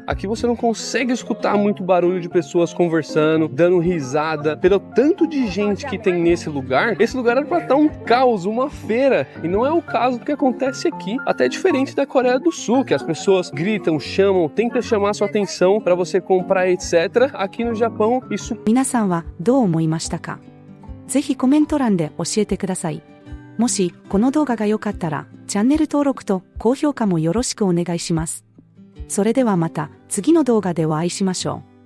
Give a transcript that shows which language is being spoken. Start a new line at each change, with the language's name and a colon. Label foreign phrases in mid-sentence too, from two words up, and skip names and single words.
Portuguese: Aqui você não consegue escutar muito barulho de pessoas conversando, dando risada. Pelo tanto de gente que tem nesse lugar, esse lugar era pra estar um caos, uma feira, e não é o caso do que acontece aqui. Até diferente da Coreia do Sul, que as pessoas gritam, chamam, tentam chamar sua atenção para você comprar, etc. Aqui no Japão, isso...
Japanese: 皆さんはどう思いましたか？ぜひコメント欄で教えてください。もしこの動画が良かったらチャンネル登録と高評価もよろしくお願いします。それではまた次の動画でお会いしましょう。